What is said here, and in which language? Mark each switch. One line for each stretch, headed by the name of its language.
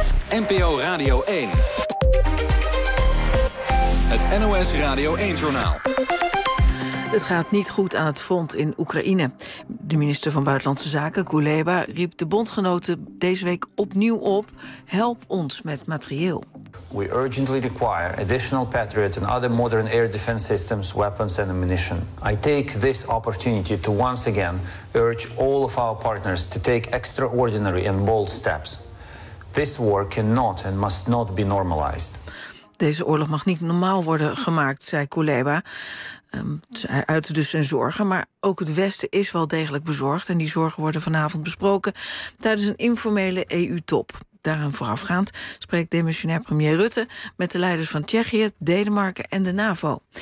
Dutch: NPO Radio 1. Het NOS Radio 1-journaal. Het gaat niet goed aan het front in Oekraïne. De minister van Buitenlandse Zaken, Kuleba, riep de bondgenoten deze week opnieuw op: help ons met materieel.
English: We urgently require additional Patriot and other modern air defense systems, weapons and ammunition. I take this opportunity to once again urge all of our partners to take extraordinary and bold steps. This war cannot and must not be normalized.
Dutch: Deze oorlog mag niet normaal worden gemaakt, zei Kuleba. Hij uitte dus zijn zorgen, maar ook het Westen is wel degelijk bezorgd en die zorgen worden vanavond besproken tijdens een informele EU-top. Daaraan voorafgaand spreekt demissionair premier Rutte met de leiders van Tsjechië, Denemarken en de NAVO.